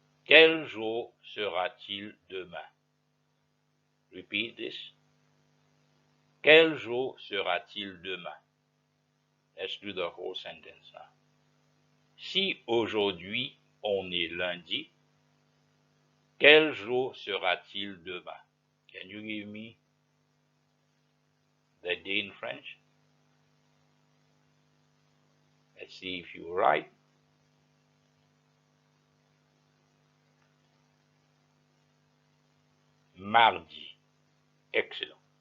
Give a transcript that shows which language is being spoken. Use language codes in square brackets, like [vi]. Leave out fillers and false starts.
[fr] Quel jour sera-t-il demain? [en] Repeat this. [fr] Quel jour sera-t-il demain? [en] Let's do the whole sentence now. [fr] Si aujourd'hui on est lundi, quel jour sera-t-il demain? [en] Can you give me the day in French? Let's see if you're right. [fr] Mardi. Excellent.